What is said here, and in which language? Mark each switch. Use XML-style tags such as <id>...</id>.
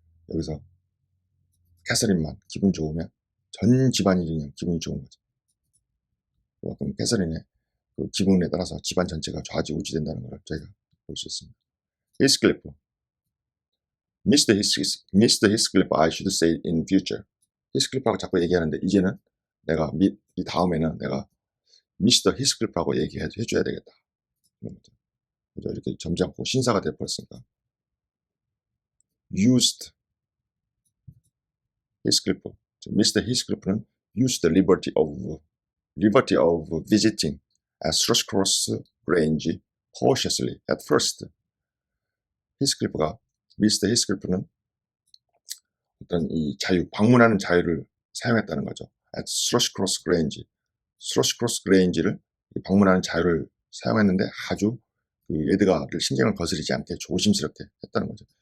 <ko>여기서 캐서린만 기분 좋으면 전 집안이 그냥 기분이 좋은 거죠. 그럼 캐서린의 그 기분에 따라서 집안 전체가 좌지우지된다는 걸 저희가 볼 수 있습니다. 히스클리프</ko> <en>Mr. Heathcliff, I should say in future.</en> <ko>히스클리프하고 자꾸 얘기하는데 이제는 내가 이 다음에는 내가 미스터 히스클리프하고 얘기해줘야 되겠다. 이런 거죠. 그죠? 이렇게 점잖고 신사가 돼버렸으니까.</ko> <en>Used Heathcliff. Mr. Heathcliff는 used the liberty of visiting at Thrushcross Grange cautiously at first.</en> <ko>히스클리프가 미스터 히스클리프는 어떤 이 방문하는 자유를 사용했다는 거죠.</ko> <en>at Thrushcross Grange.</en> <ko>Thrushcross Grange를 방문하는 자유를 사용했는데 아주 그 에드가를 신경을 거스르지 않게 조심스럽게 했다는 거죠.</ko>